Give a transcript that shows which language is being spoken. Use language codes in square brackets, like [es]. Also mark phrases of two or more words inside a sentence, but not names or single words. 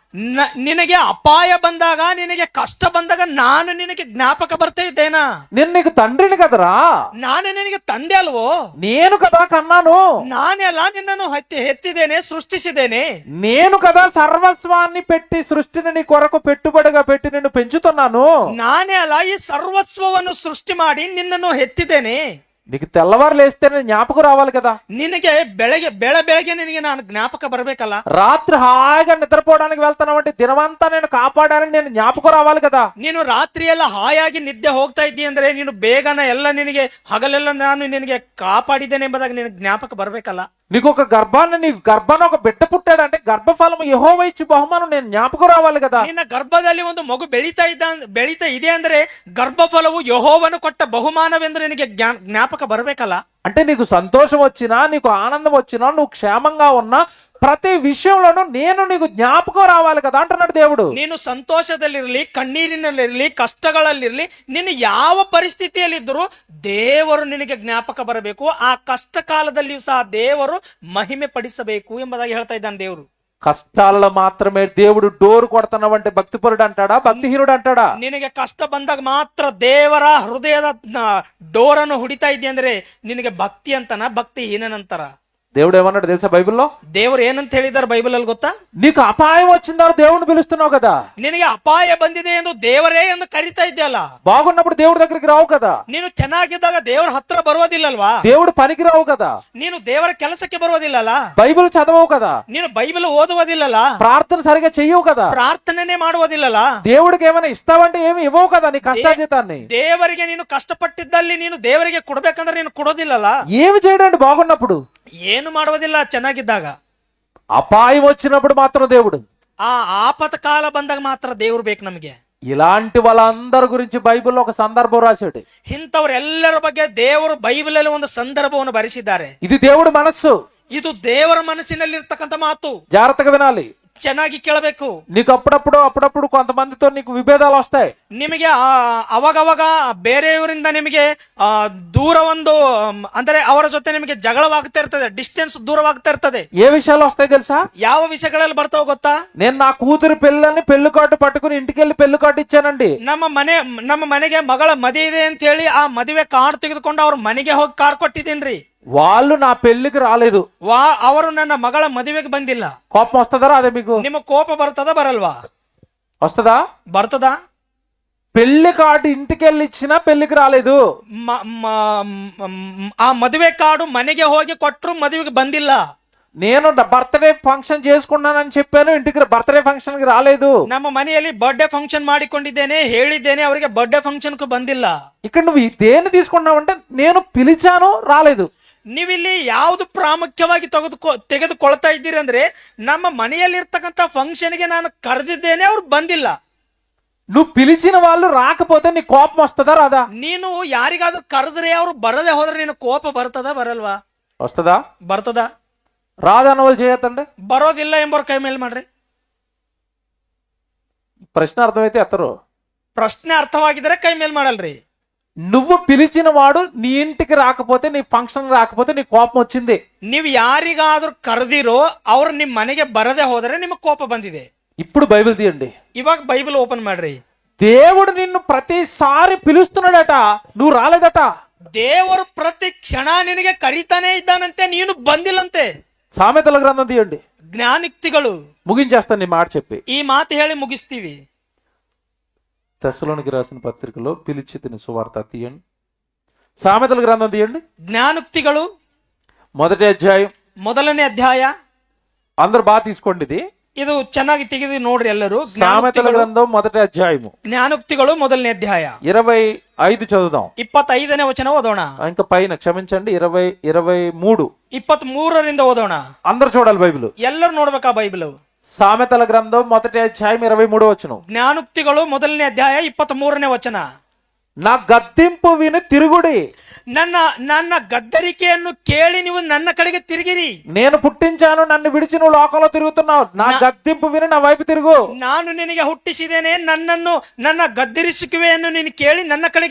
[kn] ನಿನಗೆ ಅಪಾಯ ಬಂದಾಗ, ನಿನಗೆ ಕಷ್ಟ ಬಂದಾಗ ನಾನು ನಿನಗೆ ಜ್ಞಾಪಕ ಬರ್ತಾ ಇದ್ದೇನಾ? [te] నేను నీకు తండ్రిని కదరా. [kn] ನಾನು ನಿನಗೆ ತಂದೆ ಅಲ್ವೋ? [te] నేను కదా కన్నాను. [kn] ನಾನೇ ಅಲ್ಲ ನಿನ್ನನ್ನು ಹೆತ್ತಿದ್ದೇನೆ, ಸೃಷ್ಟಿಸಿದ್ದೇನೆ. [te] నేను కదా సర్వస్వాన్ని పెట్టి సృష్టిని నీ కొరకు పెట్టుబడిగా పెట్టి నిన్ను పెంచుతున్నాను. [kn] ನಾನೇ ಅಲ್ಲ ಈ ಸರ್ವಸ್ವವನ್ನು ಸೃಷ್ಟಿ ಮಾಡಿ ನಿನ್ನನ್ನು ಹೆತ್ತಿದ್ದೇನೆ. [te] నీకు తెల్లవారు లేస్తే జ్ఞాపకం రావాలి కదా. [kn] ನಿನಗೆ ಬೆಳಗ್ಗೆ ನಿನಗೆ ನಾನು ಜ್ಞಾಪಕ ಬರ್ಬೇಕಲ್ಲ. [te] రాత్రి హాయిగా నిద్రపోవడానికి వెళ్తానంటే దినమంతా నేను కాపాడాలని నేను జ్ఞాపకం రావాలి కదా. [kn] ನೀನು ರಾತ್ರಿ ಎಲ್ಲ ಹಾಯಾಗಿ ನಿದ್ದೆ ಹೋಗ್ತಾ ಇದ್ದೀ ಅಂದ್ರೆ ನೀನು ಬೇಗನ ಎಲ್ಲ ನಿನಗೆ ಹಗಲೆಲ್ಲ ನಾನು ನಿನಗೆ ಕಾಪಾಡಿದ್ದೇನೆ ಎಂಬುದಾಗಿ ನಿನಗೆ ಜ್ಞಾಪಕ ಬರ್ಬೇಕಲ್ಲ. [te] నీకు ఒక గర్భాన్ని ఒక బిడ్డ పుట్టాడంటే గర్భఫలం యెహోవా ఇచ్చి బహుమానం నేను జ్ఞాపకం రావాలి కదా. [kn] ನಿನ್ನ ಗರ್ಭದಲ್ಲಿ ಒಂದು ಮಗು ಬೆಳೀತಾ ಇದೆ ಅಂದ್ರೆ ಗರ್ಭಫಲವು ಯೆಹೋವನು ಕೊಟ್ಟ ಬಹುಮಾನವೆಂದು ನಿನಗೆ ಜ್ಞಾಪಕ ಬರ್ಬೇಕಲ್ಲ. [te] అంటే నీకు సంతోషం వచ్చినా, నీకు ఆనందం వచ్చినా, నువ్వు క్షేమంగా ఉన్నా ప్రతి విషయంలోనూ నేను నీకు జ్ఞాపకం రావాలి కదా అంటున్నాడు దేవుడు. [kn] ನೀನು ಸಂತೋಷದಲ್ಲಿರ್ಲಿ, ಕಣ್ಣೀರಿನಲ್ಲಿರ್ಲಿ, ಕಷ್ಟಗಳಲ್ಲಿರ್ಲಿ, ನೀನು ಯಾವ ಪರಿಸ್ಥಿತಿಯಲ್ಲಿದ್ದರೂ ದೇವರು ನಿನಗೆ ಜ್ಞಾಪಕ ಬರಬೇಕು. ಆ ಕಷ್ಟ ಕಾಲದಲ್ಲಿಯೂ ಸಹ ದೇವರು ಮಹಿಮೆ ಪಡಿಸಬೇಕು ಎಂಬುದಾಗಿ ಹೇಳ್ತಾ ಇದ್ದಾನೆ ದೇವರು. [te] కష్టాలలో మాత్రమే దేవుడు డోర్ కొడతానంటే భక్తిపరుడు అంటాడా, భక్తిహీనుడు అంటాడా? [kn] ನಿನಗೆ ಕಷ್ಟ ಬಂದಾಗ ಮಾತ್ರ ದೇವರ ಹೃದಯದ ಡೋರನ್ನು ಹುಡಿತಾ ಇದ್ದೆ ಅಂದ್ರೆ ನಿನಗೆ ಭಕ್ತಿ ಅಂತನ, ಭಕ್ತಿಹೀನಂತಾರ? [te] దేవుడు ఏమన్నాడు తెలుసా బైబిల్లో? [kn] ದೇವರು ಏನಂತ ಹೇಳಿದಾರೆ ಬೈಬಲ್ ಅಲ್ಲಿ ಗೊತ್ತಾ? [te] నీకు అపాయం వచ్చిందో దేవుడిని పిలుస్తున్నావు కదా. [kn] ನಿನಗೆ ಅಪಾಯ ಬಂದಿದೆ ಎಂದು ದೇವರೇ ಎಂದು ಕರಿತಾ ಇದ್ದಲ್ಲ. [te] బాగున్నప్పుడు దేవుడి దగ్గరికి రావు కదా. [kn] ನೀನು ಚೆನ್ನಾಗಿದ್ದಾಗ ದೇವರ ಹತ್ರ ಬರೋದಿಲ್ಲಲ್ವಾ? [te] దేవుడు పనికి రావు కదా. [kn] ನೀನು ದೇವರ ಕೆಲಸಕ್ಕೆ ಬರೋದಿಲ್ಲಲ್ಲ. [te] బైబిల్ చదవవు కదా. [kn] ನೀನು ಬೈಬಲ್ ಓದುವುದಿಲ್ಲಲ್ಲ. [te] ప్రార్థన సరిగా చెయ్యవు కదా. [kn] ಪ್ರಾರ್ಥನೆನೇ ಮಾಡುವುದಿಲ್ಲಲ್ಲ. [te] దేవుడికి ఏమైనా ఇస్తావంటే ఏమి ఇవ్వవు కదా నీ కష్టాజీతాన్ని. [kn] ದೇವರಿಗೆ ನೀನು ಕಷ್ಟಪಟ್ಟಿದ್ದಲ್ಲಿ ನೀನು ದೇವರಿಗೆ ಕೊಡ್ಬೇಕಂದ್ರೆ ನೀನು ಕೊಡೋದಿಲ್ಲಲ್ಲ. [te] ఏమి చేయడండి బాగున్నప్పుడు? [kn] ಏನು ಮಾಡುವುದಿಲ್ಲ ಚೆನ್ನಾಗಿದ್ದಾಗ. [te] అపాయం వచ్చినప్పుడు మాత్రం దేవుడు. [kn] ಆ ಆಪತ್ ಕಾಲ ಬಂದಾಗ ಮಾತ್ರ ದೇವ್ರು ಬೇಕು ನಮಗೆ. [te] ఇలాంటి వాళ్ళందరి గురించి బైబిల్లో ఒక సందర్భం రాశాడు. [kn] ಇಂಥವರೆಲ್ಲರ ಬಗ್ಗೆ ದೇವರು ಬೈಬಲ್ ಅಲ್ಲಿ ಒಂದು ಸಂದರ್ಭವನ್ನು ಬರೆಸಿದ್ದಾರೆ. [te] ఇది దేవుడి మనస్సు. [kn] ಇದು ದೇವರ ಮನಸ್ಸಿನಲ್ಲಿ ಇರ್ತಕ್ಕಂಥ ಮಾತು. [te] జాగ్రత్తగా వినాలి. [kn] ಚೆನ್ನಾಗಿ ಕೇಳಬೇಕು. [te] నీకు అప్పుడప్పుడు కొంతమందితో నీకు విభేదాలు వస్తాయి. [kn] ನಿಮಗೆ ಅವಾಗವಾಗ ಬೇರೆಯವರಿಂದ ನಿಮಗೆ ದೂರ ಒಂದು ಅಂದರೆ ಅವರ ಜೊತೆ ನಿಮಗೆ ಜಗಳವಾಗ್ತಾ ಇರ್ತದೆ, ಡಿಸ್ಟೆನ್ಸ್ ದೂರವಾಗ್ತಾ ಇರ್ತದೆ. [te] ఏ విషయాలు వస్తాయి తెలుసా? [kn] ಯಾವ ವಿಷಯಗಳಲ್ಲಿ ಬರ್ತಾವ ಗೊತ್ತಾ? [te] నేను నా కూతురు పెళ్ళని పెళ్లి కార్డు పట్టుకుని ఇంటికి వెళ్ళి పెళ్లి కార్డు ఇచ్చానండి. [kn] ನಮ್ಮ ಮನೆಗೆ ಮಗಳ ಮದುವೆ ಇದೆ ಅಂತ ಹೇಳಿ ಆ ಮದುವೆ ಕಾರ್ಡ್ ತೆಗೆದುಕೊಂಡು ಅವ್ರ ಮನೆಗೆ ಹೋಗಿ ಕಾರ್ಡ್ ಕೊಟ್ಟಿದ್ದೀನ್ರಿ. [te] వాళ్ళు నా పెళ్లికి రాలేదు. [kn] ಅವರು ನನ್ನ ಮಗಳ ಮದುವೆಗೆ ಬಂದಿಲ್ಲ. [te] కోపం వస్తుందా రాదే మీకు? [kn] ನಿಮ್ಮ ಕೋಪ ಬರ್ತದ ಬರಲ್ವಾ? [te] వస్తుందా? [kn] ಬರ್ತದ. [te] పెళ్లి కార్డు ఇంటికి వెళ్ళి ఇచ్చినా పెళ్లికి రాలేదు. [kn] ಆ ಮದುವೆ ಕಾರ್ಡು ಮನೆಗೆ ಹೋಗಿ ಕೊಟ್ಟರು ಮದುವೆಗೆ ಬಂದಿಲ್ಲ. [te] నేను [en] birthday function [te] చేసుకున్నానని చెప్పాను, ఇంటికి [en] birthday function [te] కి రాలేదు. [kn] ನಮ್ಮ ಮನೆಯಲ್ಲಿ [en] birthday function [kn] ಮಾಡಿಕೊಂಡಿದ್ದೇನೆ ಹೇಳಿದ್ದೇನೆ, ಅವರಿಗೆ [en] birthday function [kn] కు ಬಂದಿಲ್ಲ. [te] ఇక్కడ నువ్వు దేన్ని తీసుకున్నావంటే నేను పిలిచాను రాలేదు. [kn] ನೀವಿಲ್ಲಿ ಯಾವ್ದು ಪ್ರಾಮುಖ್ಯವಾಗಿ ತೆಗೆದುಕೊಳ್ತಾ ಇದ್ದೀರಿ ಅಂದ್ರೆ, ನಮ್ಮ ಮನೆಯಲ್ಲಿರ್ತಕ್ಕಂಥ ಫಂಕ್ಷನ್ಗೆ ನಾನು ಕರೆದಿದ್ದೇನೆ, ಅವ್ರು ಬಂದಿಲ್ಲ. [te] నువ్వు పిలిచిన వాళ్ళు రాకపోతే నీ కోపం వస్తుందా రాదా? [kn] ನೀನು ಯಾರಿಗಾದ್ರೂ ಕರೆದ್ರೆ ಅವ್ರು ಬರದೆ ಹೋದ್ರೆ ನೀನು ಕೋಪ ಬರ್ತದ ಬರಲ್ವಾ? [te] వస్తుందా? [kn] ಬರ್ತದ. [te] రాదన్న వాళ్ళు చేయొద్దండి. [kn] ಬರೋದಿಲ್ಲ ಎಂಬವ್ರ ಕೈ ಮೇಲೆ ಮಾಡ್ರಿ. [te] ప్రశ్న అర్థమైతే ఎత్తరు. [kn] ಪ್ರಶ್ನೆ ಅರ್ಥವಾಗಿದ್ರೆ ಕೈ ಮೇಲೆ ಮಾಡಲ್ರಿ. [te] నువ్వు పిలిచిన వాడు నీ ఇంటికి రాకపోతే, నీ ఫంక్షన్ రాకపోతే నీ కోపం వచ్చింది. [kn] ನೀವು ಯಾರಿಗಾದ್ರೂ ಕರೆದಿರೋ ಅವ್ರು ನಿಮ್ ಮನೆಗೆ ಬರದೆ ಹೋದರೆ ನಿಮಗೆ ಕೋಪ ಬಂದಿದೆ. [te] ఇప్పుడు బైబిల్ తీయండి. [kn] ಇವಾಗ ಬೈಬಲ್ ಓಪನ್ ಮಾಡ್ರಿ. [te] దేవుడు నిన్ను ప్రతిసారి పిలుస్తున్నాడట, నువ్వు రాలేదట. [kn] ದೇವರು ಪ್ರತಿ ಕ್ಷಣ ನಿನಗೆ ಕರೀತಾನೆ ಇದ್ದಾನಂತೆ, ನೀನು ಬಂದಿಲ್ಲಂತೆ. [te] సామెతల గ్రంథం తీయండి. [kn] ಜ್ಞಾನಿಕ್ತಿಗಳು. [te] ముగించేస్తాను నీ మాట చెప్పి. [kn] ಈ ಮಾತು ಹೇಳಿ ಮುಗಿಸ್ತೀವಿ. [te] తెస్సలోనికి రాసిన పత్రికలో పిలిచి తిని సువార్త తీయండి. సామెతల గ్రంథం తీయండి. [kn] జ్ఞానుక్తిಗಳು [te] 1వ అధ్యాయం [kn] 1ನೇ ಅಧ್ಯಾಯ. [te] అందరు బాగా తీసుకోండి, [kn] ಇದು ಚೆನ್ನಾಗಿ ತೆಗೆದು ನೋಡ್ರಿ ಎಲ್ಲರೂ. [te] సామెతల గ్రంథం 1వ అధ్యాయము [kn] ಜ್ಞಾನುಕ್ತಿಗಳು 1ನೇ ಅಧ್ಯಾಯ [te] 25 చదువుదాం. [kn] 25ನೇ ವಚನ ಓದೋಣ. [te] ఇంకా పైన క్షమించండి 23. [kn] 23ರಿಂದ ಓದೋಣ. [te] అందరు చూడాలి బైబిల్. [kn] ಎಲ್ಲರೂ ನೋಡ್ಬೇಕಾ ಬೈಬಲ್. [te] సామెతల గ్రంథం 1వ అధ్యాయం 23వ వచనం. [kn] ಜ್ಞಾನುಕ್ತಿಗಳು 1ನೇ ಅಧ್ಯಾಯ 23ನೇ ವಚನ. [te] నా గద్దింపు విని తిరుగుడి. [kn] ನನ್ನ ಗದ್ದರಿಕೆಯನ್ನು ಕೇಳಿ ನೀವು ನನ್ನ ಕಡೆಗೆ ತಿರುಗಿರಿ. [te] నేను పుట్టించాను, నన్ను విడిచి నువ్వు లోకంలో తిరుగుతున్నావు. నా గద్దింపు విని నా వైపు తిరుగు. [kn] ನಾನು ನಿನಗೆ ಹುಟ್ಟಿಸಿದ್ದೇನೆ, ನನ್ನ ಗದ್ದರಿಸುವಿಕೆಯನ್ನು ನೀನು ಕೇಳಿ ನನ್ನ ಕಡೆಗೆ,